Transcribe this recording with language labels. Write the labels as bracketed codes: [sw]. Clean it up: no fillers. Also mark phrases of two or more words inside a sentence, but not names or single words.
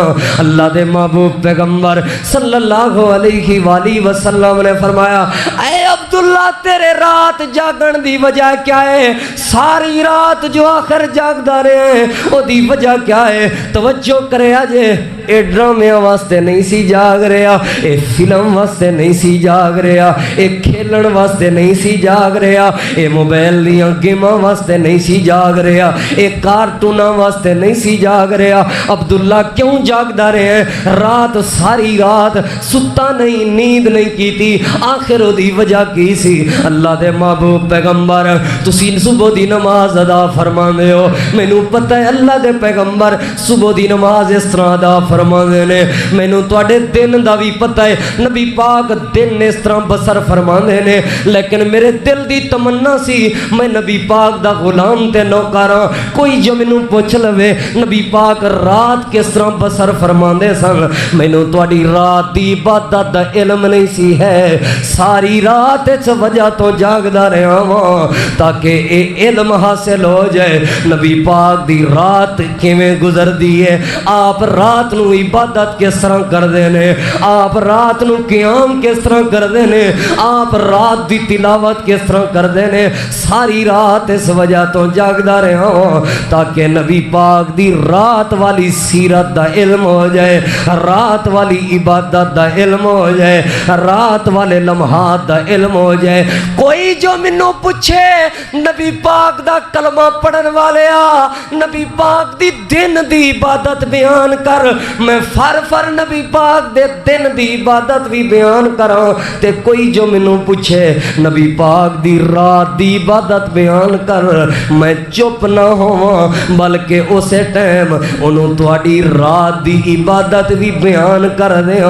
[pa] اللہ دے محبوب پیغمبر صلی اللہ علیہ وآلہ وسلم نے فرمایا اے عبداللہ تیرے رات جاگن دی وجہ کیا ہے؟ ساری رات جو آخر جاگدا رہے ہیں او دی وجہ کیا ہے؟ توجہ کرے آجے اے ڈرامے واسطے نہیں سی جاگ رہا، اے فلم واسطے نہیں سی جاگ رہا، اے کھیلن واسطے نہیں سی جاگ رہا، اے موبائل دیاں گیماں واسطے نہیں سی جاگ رہا، اے کارٹوناں واسطے نہیں سی جاگ رہا۔ عبداللہ کیوں جاگدا رہے ہیں؟ رات ساری رات ستا نہیں، نیند نہیں کیتی، آخر او دی وجہ کی سی؟ اللہ دے محبوب پیغمبر تسی صبح دی نماز ادا فرماندے ہو، مینوں پتہ ہے اللہ دے پیغمبر صبح دی نماز اس طرح ادا فرماندے نے، مینوں تواڈے دن دا بھی پتہ ہے نبی پاک دن اس طرح بسر فرماندے نے، لیکن میرے دل دی تمنا سی میں نبی پاک دا غلام تے نوکراں، کوئی جو مینوں پوچھ لوے نبی پاک رات کس طرح بسر فرماندے سن، مینوں تواڈی رات دی عبادت دا علم نہیں سی ہے، ساری رات اس وجہ تو جاگدا رہا ہاں تاکہ اے علم حاصل ہو جائے نبی پاک دی رات کیویں گزردی ہے، آپ رات نو عبادت کس طرح کردے نے، آپ رات نو قیام کس طرح کردے نے، آپ رات دی تلاوت کس طرح کردے نے، ساری رات اس وجہ تو جاگدا رہا ہوں تاکہ نبی پاک دی رات والی سیرت دا علم ہو جائے، رات والی عبادت دا علم ہو جائے، رات والے لمحات دا علم ہو جائے۔ کوئی جو منوں پوچھے نبی پاک دا کلمہ پڑھن والیا نبی پاک دی دن دی عبادت بیان کر، میں فر نبی پاک دے دن دی عبادت بھی بیان کراں، تے کوئی جو منوں پوچھے نبی پاک دی رات دی عبادت بیان کر، میں چپ نہ ہواں بلکہ اسے ٹائم انہوں تواڈی رات دی عبادت بھی بیان کر دیاں۔